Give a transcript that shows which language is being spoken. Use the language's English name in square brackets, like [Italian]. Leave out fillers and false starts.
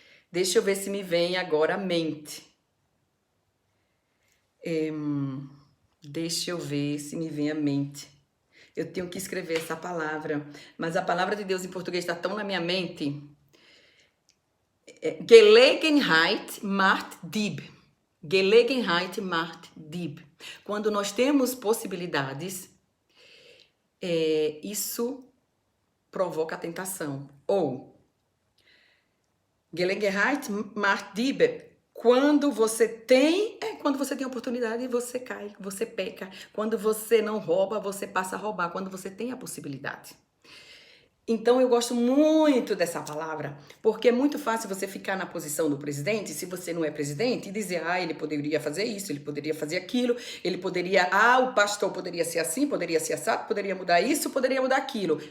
[Portuguese] Deixa eu ver se me vem agora à mente. Deixa eu ver se me vem à mente. Eu tenho que escrever essa palavra, mas a palavra de Deus em português está tão na minha mente. [German] Gelegenheit macht Dieb. Gelegenheit macht Dieb. [Portuguese] Quando nós temos possibilidades, isso provoca a tentação. [German] Ou Gelegenheit macht Dieb. [Portuguese] Quando você tem oportunidade, você cai, você peca. Quando você não rouba, você passa a roubar. Quando você tem a possibilidade. Então, eu gosto muito dessa palavra, porque é muito fácil você ficar na posição do presidente, se você não é presidente, e dizer, ele poderia fazer isso, ele poderia fazer aquilo, ele poderia, o pastor poderia ser assim, poderia ser assado, poderia mudar isso, poderia mudar aquilo.